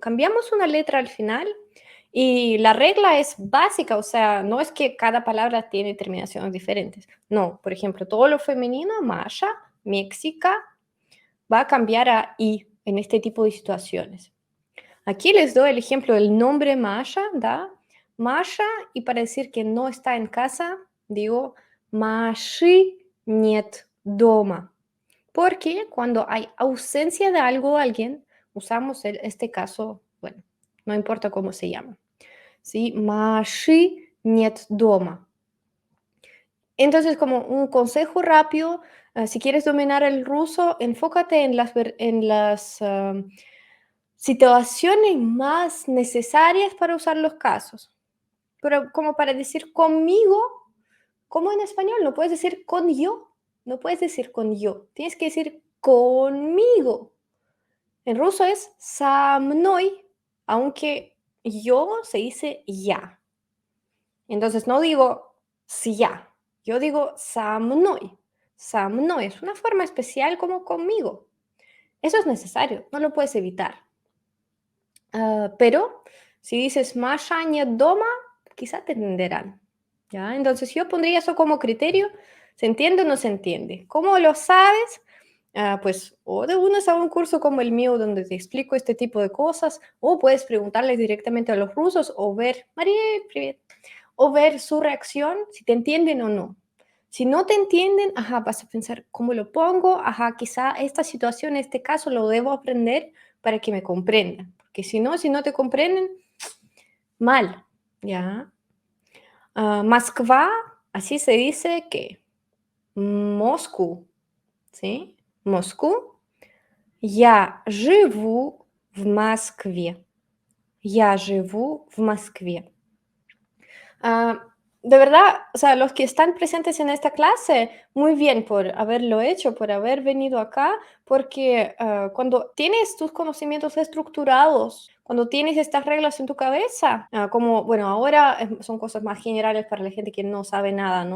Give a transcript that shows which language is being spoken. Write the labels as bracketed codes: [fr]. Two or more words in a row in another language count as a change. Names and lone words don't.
[es] Cambiamos una letra al final y la regla es básica, o sea, no es que cada palabra tiene terminaciones diferentes. No, por ejemplo, todo lo femenino, Masha, Méxica, va a cambiar a I en este tipo de situaciones. Aquí les doy el ejemplo del nombre Masha, ¿da? Masha, y para decir que no está en casa, digo [ru] Маши нет дома. [es] Porque cuando hay ausencia de algo o alguien, usamos este caso, bueno, no importa cómo se llama, ¿sí? [ru] Маши нет дома. [es] Entonces, como un consejo rápido, si quieres dominar el ruso, enfócate en las situaciones más necesarias para usar los casos. Pero como para decir conmigo, como en español, no puedes decir con yo, no puedes decir con yo, tienes que decir conmigo. En ruso es [ru] со мной, [es] aunque yo se dice ya. Entonces no digo [ru] с я, [es] yo digo [ru] со мной. Со мной [es] es una forma especial como conmigo. Eso es necesario, no lo puedes evitar. Pero si dices Masha [ru] нет дома, [es] quizá te entenderán. ¿Ya? Entonces yo pondría eso como criterio. ¿Se entiende o no se entiende? ¿Cómo lo sabes? Pues o te unes a un curso como el mío donde te explico este tipo de cosas, o puedes preguntarles directamente a los rusos o ver, María, привет, o ver su reacción, si te entienden o no. Si no te entienden, ajá, vas a pensar, ¿cómo lo pongo? Ajá, quizá esta situación, este caso, lo debo aprender para que me comprendan. porque si no te comprenden, mal, ¿ya? Moskva, así se dice que Moscú, ¿sí? Moscú. [ru] Я живу в Москве. Я живу в Москве. [es] Ah, de verdad, o sea, los que están presentes en esta clase, muy bien por haberlo hecho, por haber venido acá, porque cuando tienes tus conocimientos estructurados, cuando tienes estas reglas en tu cabeza, como, bueno, ahora son cosas más generales para la gente que no sabe nada, ¿no?